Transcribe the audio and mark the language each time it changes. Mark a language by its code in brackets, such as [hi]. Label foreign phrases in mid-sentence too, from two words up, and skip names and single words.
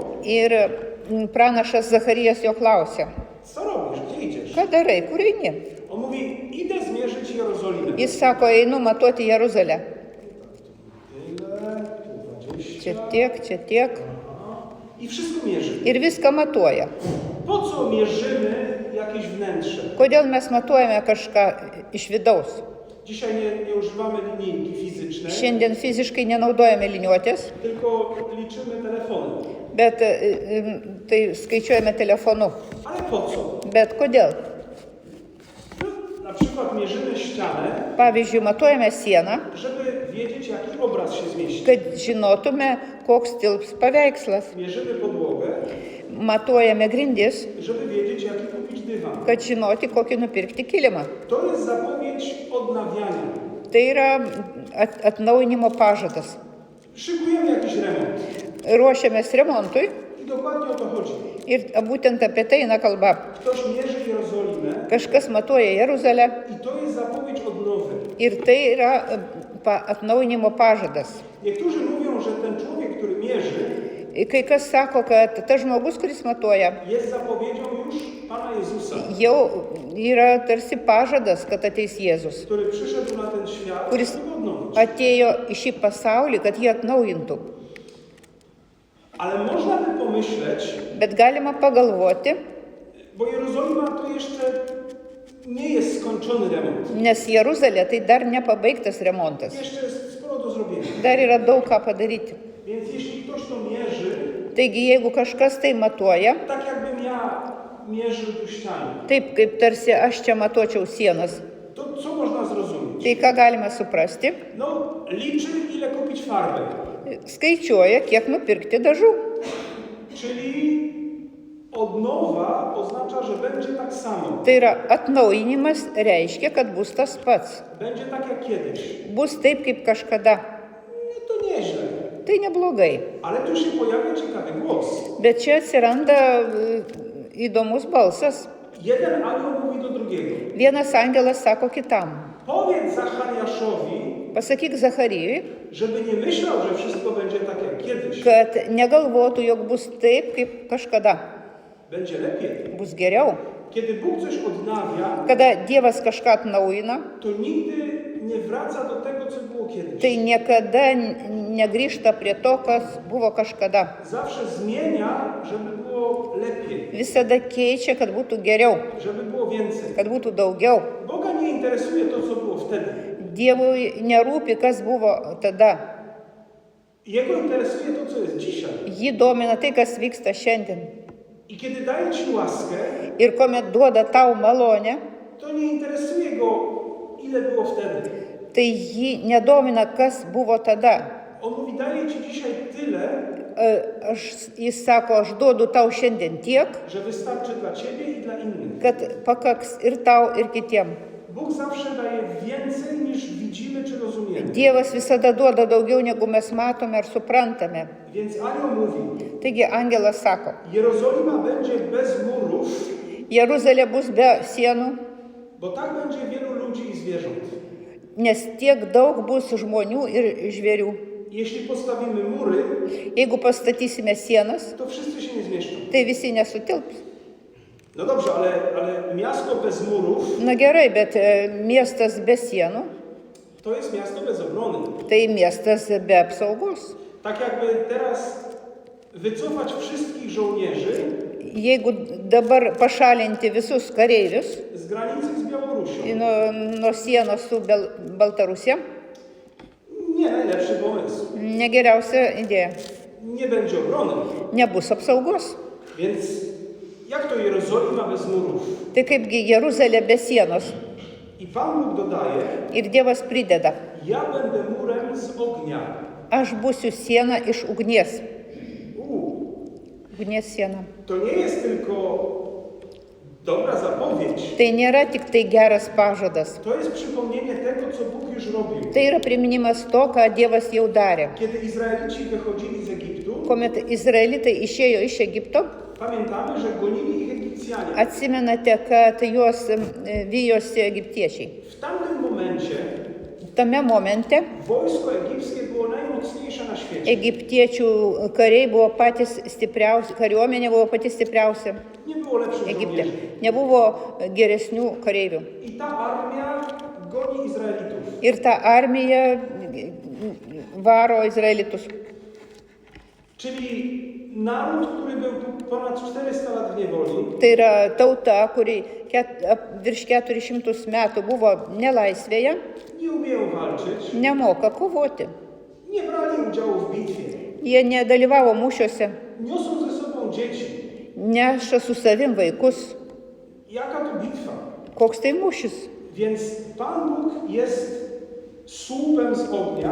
[lt] Ir pranašas Zacharijas jo klausė, [pl] co robisz, gdzie idziesz? [lt] ką darai, kur eini? [pl] On mówi, idę zmierzyć Jerozolimę. [lt] Jis sako, einu matuoti Jeruzalę. [pl] Tyle, tu 20. [lt] Čia tiek. [pl] Aha. I wszystko mierzy. [lt] Ir viską matuoja. [pl] Po co mierzymy jakieś wnętrze? [lt] Kodėl mes matuojame kažką iš vidaus? [pl] Dzisiaj nie używamy linijki fizycznej, [lt] Šiandien fiziškai nenaudojame liniuotės, [pl] tylko liczymy telefony. [lt] bet tai skaičiuojame telefonu. [pl] Ale po co? [lt] Bet kodėl? [pl] No, na przykład mierzymy ścianę, [lt] Pavyzdžiui, matuojame sieną, [pl] żeby wiedzieć, jaki obraz się zmieści. [lt] kad žinotume, koks tilps paveikslas. [pl] Mierzymy podłogę, [lt] Matuojame grindis, [pl] żeby wiedzieć, jaki kupić dywan. [lt] kad žinoti, kokį nupirkti kilimą. [pl] To jest zapowiedź odnawiania. [lt] Tai yra atnaujinimo pažadas. [pl] Szykujemy jakiś remont. [lt] Ruošiamės remontui [pl] I dokładnie o to chodzi. [lt] ir būtent apie tai eina kalba. [pl] Ktoś mierzy Jerozolimę [lt] Kažkas matuoja Jeruzalę [pl] i to jest zapowiedź odnowy. [lt] ir tai yra atnaujinimo pažadas. [pl] Niektórzy mówią, że ten człowiek, który mierzy, [lt] Kai kas sako, kad tas žmogus, kuris matuoja, [pl] jest zapowiedzią już Pana Jezusa, [lt] jau yra tarsi pažadas, kad ateis Jėzus, [pl] który przyszedł na ten świat, [lt] kuris [pl] żeby go odnowić. [lt] atėjo į šį pasaulį, kad jį atnaujintų. [pl] Ale można by pomyśleć, [lt] Bet galima pagalvoti, [pl] bo Jerozolima to jeszcze nie jest skończony remont. [lt] nes Jeruzalė tai dar nepabaigtas remontas. [pl] Jeszcze jest sporo do zrobienia. [lt] Dar yra daug ką padaryti. [pl] Więc jeśli ktoś to mierzy, [lt] Taigi, jeigu kažkas tai matuoja, [pl] tak jakbym ja mierzył tu ścianę, [lt] taip kaip tarsi aš čia matuočiau sienas, [pl] to co można zrozumieć? [lt] tai ką galime suprasti? [pl] No, liczy ile kupić farby. [lt] Skaičiuoja, kiek nupirkti dažų. [pl] Czyli odnowa oznacza, że będzie tak samo. [lt] Tai yra atnaujinimas reiškia, kad bus tas pats. [pl] Będzie tak jak kiedyś. [lt] Bus taip kaip kažkada. [pl] To nieźle. [lt] Tai neblogai. [pl] Ale tu się pojawia ciekawy głos. [lt] Bet čia atsiranda įdomus balsas. [pl] Jeden anioł mówi do drugiego. [lt] Vienas angelas sako kitam. [pl] Powiedz Zachariaszowi, [lt] Pasakyk Zacharijui, [pl] żeby nie myślał, że wszystko będzie tak jak kiedyś. [lt] kad negalvotų, jog bus taip kaip kažkada. [pl] Będzie lepiej. [lt] Bus geriau. [pl] Kiedy Bóg coś odnawia, [lt] Kada Dievas kažką atnaujina, [pl] to nigdy nie wraca do tego, co było kiedyś. [lt] tai niekada negrįžta prie to, kas buvo kažkada. [pl] Zawsze zmienia, żeby było lepiej, [lt] Visada keičia, kad būtų geriau, [pl] żeby było więcej. [lt] kad būtų daugiau. [pl] Boga nie interesuje to, co było wtedy. [lt] Dievui nerūpi, kas buvo tada. [pl] Jego interesuje to, co jest dzisiaj. [lt] Jį domina tai, kas vyksta šiandien. [pl] I kiedy daje ci łaskę, [lt] Ir kuomet duoda tau malonę, [pl] to nie interesuje go, ile było wtedy. [lt] tai jį nedomina, kas buvo tada. [pl] On mówi, daję ci dzisiaj tyle, [lt] Jis sako, aš duodu tau šiandien tiek, [pl] że wystarczy dla ciebie i dla innych. [lt] kad pakaks ir tau, ir kitiem. [pl] Bóg zawsze daje więcej, niż widzimy czy rozumiemy. [lt] Dievas visada duoda daugiau, negu mes matome ar suprantame. [pl] Więc anioł mówi, [lt] Taigi angelas sako, [pl] Jerozolima będzie bez murów, [lt] Jeruzalė bus be sienų, [pl] bo tak będzie wielu ludzi i zwierząt. [lt] nes tiek daug bus žmonių ir žvėrių. [pl] Jeśli postawimy mury, [lt] Jeigu pastatysime sienas, [pl] to wszyscy się nie zmieszczą. [lt] tai visi nesutilps. [pl] No dobrze, ale miasto bez murów [lt] Na gerai, bet miestas be sienų, [pl] to jest miasto bez obrony. [lt] tai miestas be apsaugos. [pl] Tak jakby teraz wycofać wszystkich żołnierzy [lt] Jeigu dabar pašalinti visus kareivius [pl] z granicy z Białorusią. [lt] nuo sienos su Baltarusija, [pl] Nie najlepszy pomysł. [lt] negeriausia idėja. [pl] Nie będzie obrony. [lt] Nebus apsaugos. [pl] Więc jak to Jerozolima bez murów? [lt] Tai kaipgi Jeruzalė be sienos. [pl] I Pan Bóg dodaje, [lt] Ir Dievas prideda, [pl] ja będę murem z ognia. [lt] aš būsiu siena iš ugnies. Ugnies siena. [pl] To nie jest tylko dobra zapowiedź. [lt] Tai nėra tik tai geras pažadas. [pl] To jest przypomnienie tego, co Bóg już robił. [lt] Tai yra priminimas to, ką Dievas jau darė. [pl] Kiedy Izraelici wychodzili z Egiptu, [lt] Kuomet Izraelitai išėjo iš Egipto, [pl] pamiętamy, że gonili ich Egipcjanie. [lt] atsimenate, kad juos vijosi egiptiečiai. [pl] W tamtym momencie [lt] Tame momente [pl] wojsko egipskie było najmocniejsze na świecie. [lt] egiptiečių kariai buvo patys stipriausi, kariuomenė buvo pati stipriausia [pl] Nie było lepszych [lt] Egipte. [pl] żołnierzy. [lt] Nebuvo geresnių kareivių. [pl] I ta armia goni Izraelitów. [lt] Ir ta armija varo izraelitus. [pl] Czyli naród, który był ponad 400 lat w niewoli, [lt] Tai yra tauta, kuri virš 400 metų buvo nelaisvėje, [pl] nie umieją walczyć, [lt] nemoka kovoti. [pl] nie brali udziału w bitwie, [lt] Jie nedalyvavo mūšiuose, [pl] niosą ze sobą dzieci. [lt] neša su savim vaikus. [pl] Jaka to bitwa? [lt] Koks tai mūšis? [pl] Więc Pan Bóg jest słupem z ognia